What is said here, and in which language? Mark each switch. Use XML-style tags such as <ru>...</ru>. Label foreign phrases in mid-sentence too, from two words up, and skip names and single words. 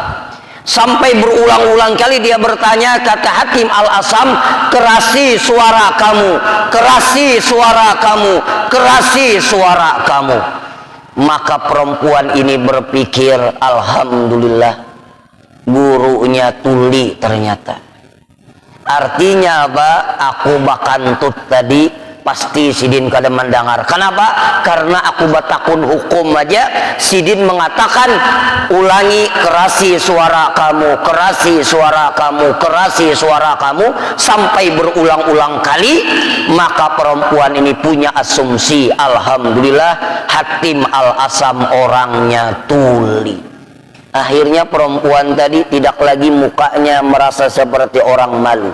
<id>Sampai berulang-ulang kali dia bertanya, kata Hatim Al-Asam, kerasi suara kamu, kerasi suara kamu, kerasi suara kamu. Maka perempuan ini berpikir, alhamdulillah, gurunya tuli ternyata.</id> <bjn>Artinya apa? Aku bakantut tadi pasti Sidin kada mendengar. Kenapa? Karena aku batakun hukum aja, Sidin mengatakan, ulangi kerasi suara kamu, kerasi suara kamu, kerasi suara kamu, sampai berulang-ulang kali.</bjn> <id>Maka perempuan ini punya asumsi, alhamdulillah Hatim Al-Asam orangnya tuli. Akhirnya perempuan tadi tidak lagi mukanya merasa seperti orang malu.</id>